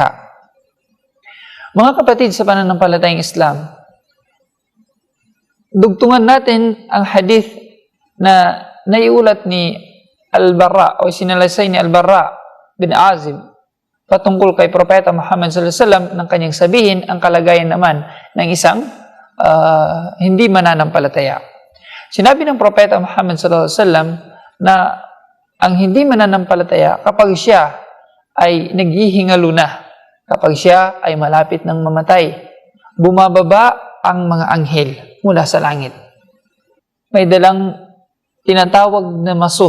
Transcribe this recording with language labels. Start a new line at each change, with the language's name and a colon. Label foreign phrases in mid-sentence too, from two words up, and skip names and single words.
Filipino: Mga kapatid sa pananampalatayang Islam, dugtungan natin ang hadith na naiulat ni Al-Barra o sinalaysay ni Al-Barra bin Azib patungkol kay Propeta Muhammad
Arabic: sallallahu alaihi wasallam
Filipino: nang kanyang sabihin ang kalagayan naman ng isang hindi mananampalataya. Sinabi ng Propeta Muhammad
Arabic: sallallahu alaihi wasallam
Filipino: na ang hindi mananampalataya kapag siya ay naghihingalo na, kapag siya ay malapit ng mamatay, bumababa ang mga anghel mula sa langit. May dalang tinatawag na masuh.